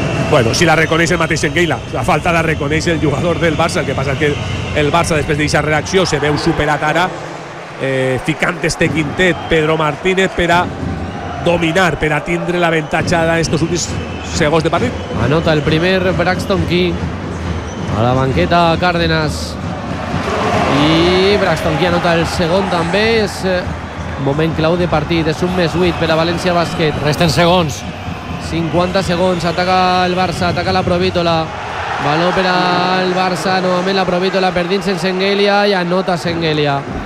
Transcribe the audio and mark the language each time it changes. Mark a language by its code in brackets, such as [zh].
[ca] Bueno, si la reconeix el mateix Senghelia, la falta la reconeix el jugador del Barça. El que passa és que el Barça, després d'aquesta reacció, se veu superat ara, ficant este quintet Pedro Martínez per a dominar, per a tindre l'avantatge d'aquests últims segons de partit. Anota el primer Braxton Key a la banqueta Cárdenas. I Braxton Key anota el segon també. És moment clau de partit, és un més 8 per a València Basket. Resten segons. 50 segons, ataca el Barça, ataca la Provítola. [es] Balón para el Barça, nuevamente la Provítola, perdins en Senghelia y anota Senghelia.